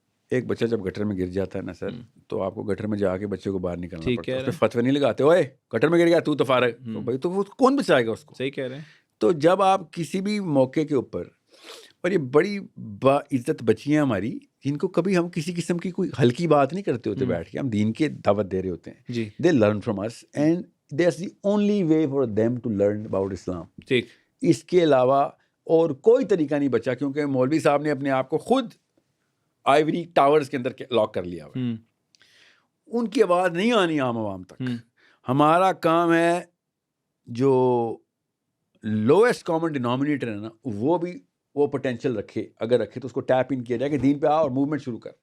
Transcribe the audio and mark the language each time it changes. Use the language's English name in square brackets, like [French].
[Urdu] ایک بچہ جب گٹر میں گر جاتا ہے نا سر, تو آپ کو گٹر میں جا کے بچے کو باہر نکلنا پڑتا ہے. اس پہ فتوی نہیں لگاتے, اوے گٹر میں گر گیا تو فارغ, تو بھائی تو وہ کون بچائے گا اس کو؟ صحیح کہہ رہے ہیں. تو جب آپ کسی بھی موقع کے اوپر, اور یہ بڑی با عزت بچیاں ہماری, جن کو کبھی ہم کسی قسم کی کوئی ہلکی بات نہیں کرتے ہوتے بیٹھ کے, ہم دین کے دعوت دے رہے ہوتے ہیں, جی, [English] They learn from us and that's the only way for them to learn about Islam. [Urdu] ٹھیک. اس کے علاوہ اور کوئی طریقہ نہیں بچا, کیونکہ مولوی صاحب نے اپنے آپ کو خود آئیوری ٹاورز کے اندر لاک کر لیا ہوا. ان کی آواز نہیں آنی عام عوام تک. ہمارا کام ہے جو لویسٹ کامن ڈینومینیٹر ہے نا, وہ بھی وہ پوٹینشیل رکھے, اگر رکھے تو اس کو ٹیپ ان کیا جائے کہ دین پہ آ اور موومنٹ شروع کر.